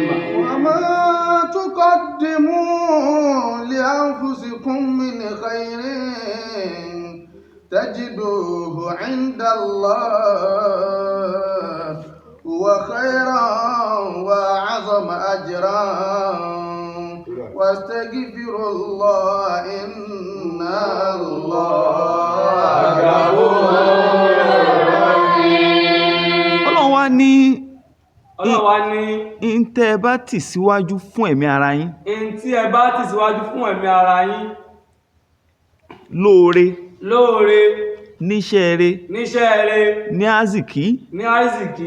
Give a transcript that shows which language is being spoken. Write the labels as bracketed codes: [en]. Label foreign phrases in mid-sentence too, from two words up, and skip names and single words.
[ar] وما تقدموا لأنفسكم من خير تجدوه عند الله هو خيرا وأعظم أجرا واستغفروا الله إن الله غفور رحيم. [yo] Ọlọ́run wá ní Ọlọ́run wá ní in tẹ́ ẹ bá tì síwájú fún ẹ̀mí ara yín in tí ẹ bá tì síwájú fún ẹ̀mí ara yín lóore lóore níṣẹ́ rere níṣẹ́ rere ní àzìkí ní àrísìkí